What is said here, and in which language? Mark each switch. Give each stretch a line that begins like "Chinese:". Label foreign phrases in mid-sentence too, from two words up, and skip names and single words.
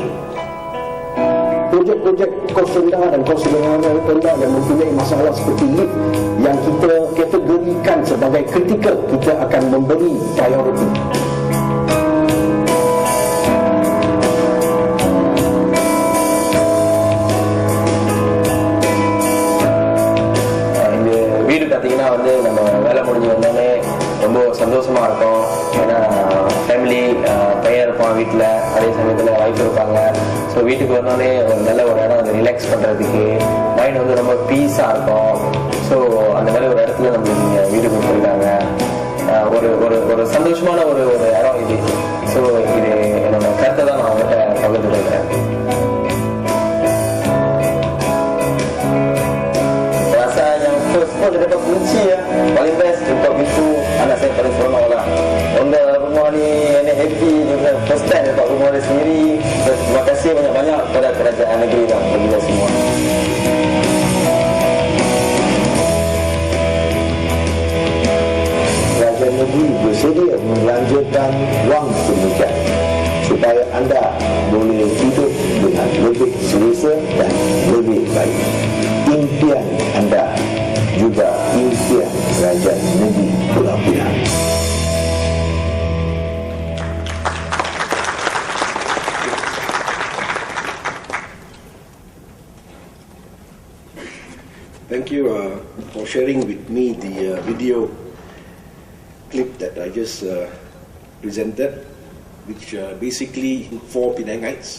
Malay: Projek-projek kos rendah dan kos sederhana yang mempunyai masalah seperti lift yang kita kategorikan sebagai kritikal, kita akan memberi prioriti.
Tamil: வீடு பார்த்தீங்கன்னா வந்து நம்ம வேலை முடிஞ்சு வந்தோடனே ரொம்ப சந்தோஷமா இருக்கும். ஏன்னா ஃபேமிலி பையன் இருப்பான் வீட்டில், அதே சமயத்தில் ஒய்ஃப் இருப்பாங்க. ஸோ வீட்டுக்கு வந்தோடனே ஒரு நல்ல ஒரு இடம் வந்து ரிலாக்ஸ் பண்ணுறதுக்கு மைண்ட் வந்து ரொம்ப பீஸாக இருக்கும். ஸோ அந்த மாதிரி ஒரு இடத்துல நம்மளுக்கு இங்கே வீடு கொடுத்துருக்காங்க. ஒரு ஒரு ஒரு சந்தோஷமான ஒரு ஒரு இடம் இது. ஸோ இது என்னோட கருத்தை தான் நான் அவங்ககிட்ட பகிர்ந்து கொள்கிறேன்.
Malay: Dia dapat kunci ya, paling best untuk pintu. Anak saya paling seronok lah. Onda rumah ni nenek happy juga.
English: First time
Malay: dapat rumah dia sendiri. Terima kasih banyak-banyak kepada kerajaan negeri lah bagi kita semua. Kerajaan negeri bersedia membelanjakan wang pemijat supaya anda boleh hidup dengan lebih selesa dan lebih baik. Impian anda juga impian kerajaan negeri Pulau Pinang.
English: Thank you for sharing with me the video clip that I just presented, which basically for Penangites.